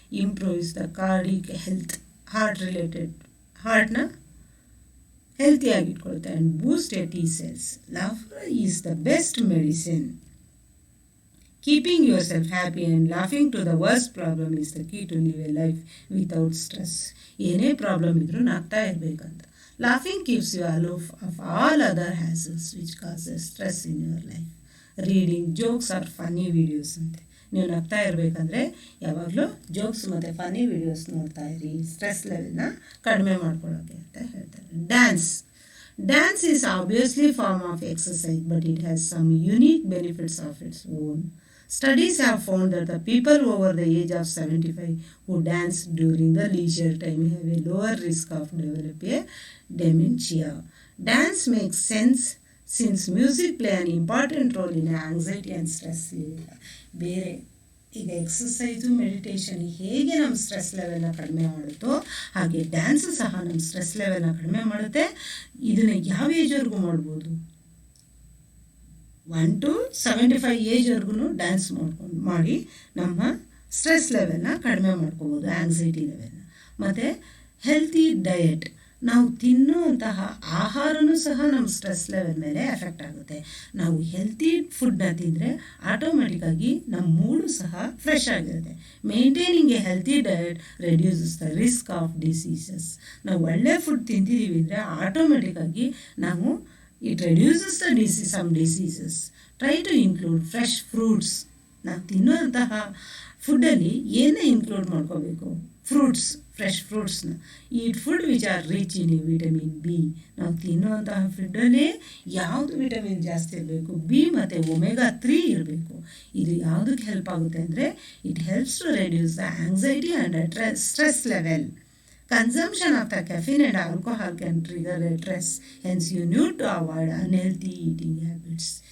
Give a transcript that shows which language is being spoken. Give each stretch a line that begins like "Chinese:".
English: improves the cardiac health,
Kannada: ಹಾರ್ಟ್ನ ಹೆಲ್ತಿಯಾಗಿ ಇಟ್ಕೊಳುತ್ತೆ.
English: And boost a T cells. Laughter is the best medicine. Keeping yourself happy and laughing to the worst problem is the key to live a life without stress.
Kannada: ಏನೇ problem ಇದ್ರೂ ನಗ್ತಾ ಇರಬೇಕಂತ.
English: Laughing keeps you aloof of all other hassles which causes stress in your life. Reading jokes or funny videos ಅಂತೆ.
Kannada: ನೀವು ನಗ್ತಾ ಇರಬೇಕಂದ್ರೆ ಯಾವಾಗಲೂ jokes ಮತ್ತು funny videos ನೋಡ್ತಾ ಇರಿ, ಸ್ಟ್ರೆಸ್ ಲೆವೆಲ್ನ ಕಡಿಮೆ ಮಾಡ್ಕೊಳ್ಳೋಕ್ಕೆ ಅಂತ ಹೇಳ್ತಾರೆ.
English: Dance is obviously form of exercise, but it has some unique benefits of its own. Studies have found that the people over the age of 75 who dance during the leisure time have a lower risk of developing dementia. Dance makes sense since music play an important role in anxiety and stress.
Kannada: ಬೇರೆ ಈಗ exercise, meditation ಹೇಗೆ ನಮ್ಮ stress ಲೆವೆಲ್ನ ಕಡಿಮೆ ಮಾಡುತ್ತೋ ಹಾಗೆ dance ಸಹ ನಮ್ಮ stress ಲೆವೆಲ್ನ ಕಡಿಮೆ ಮಾಡುತ್ತೆ. ಇದನ್ನು ಯಾವ ಏಜ್ವರೆಗೂ ಮಾಡ್ಬೋದು? 1 to 75 ಏಜ್ವರೆಗೂ ಡ್ಯಾನ್ಸ್ ಮಾಡಿ ನಮ್ಮ ಸ್ಟ್ರೆಸ್ ಲೆವೆಲ್ನ ಕಡಿಮೆ ಮಾಡ್ಕೋಬೋದು, ಆ್ಯಂಗ್ಸೈಟಿ ಲೆವೆಲ್ನ. ಮತ್ತು ಹೆಲ್ತಿ ಡಯಟ್, ನಾವು ತಿನ್ನುವಂತಹ ಆಹಾರನೂ ಸಹ ನಮ್ಮ ಸ್ಟ್ರೆಸ್ ಲೆವೆಲ್ ಮೇಲೆ ಎಫೆಕ್ಟ್ ಆಗುತ್ತೆ. ನಾವು ಹೆಲ್ತಿ ಫುಡ್ನ ತಿಂದರೆ ಆಟೋಮೆಟಿಕ್ಕಾಗಿ ನಮ್ಮ ಮೂಡು ಸಹ ಫ್ರೆಶ್ ಆಗಿರುತ್ತೆ.
English: Maintaining a healthy diet reduces the risk of diseases.
Kannada: ನಾವು ಒಳ್ಳೆ ಫುಡ್ ತಿಂತಿದ್ದೀವಿ ಅಂದರೆ ಆಟೋಮೆಟಿಕ್ಕಾಗಿ ನಾವು
English: it reduces the some diseases. Try to include fresh fruits.
Kannada: ನಾವು ತಿನ್ನುವಂತಹ ಫುಡ್ಡಲ್ಲಿ ಏನೇ ಇನ್ಕ್ಲೂಡ್ ಮಾಡ್ಕೋಬೇಕು?
English: Fruits, fresh ಫ್ರೂಟ್ಸ್ನ. Eat food which are rich in vitamin B.
Kannada: ನಾವು ತಿನ್ನುವಂತಹ ಫುಡ್ಡಲ್ಲಿ ಯಾವುದು ವಿಟಮಿನ್ ಜಾಸ್ತಿ ಇರಬೇಕು? ಬಿ ಮತ್ತು ಒಮೆಗಾ 3 ಇರಬೇಕು. ಇದು ಯಾವುದಕ್ಕೆ ಹೆಲ್ಪ್ ಆಗುತ್ತೆ ಅಂದರೆ
English: It helps to reduce the anxiety and stress level. Consumption of the caffeine and alcohol can trigger a stress. Hence, you need to avoid unhealthy eating habits.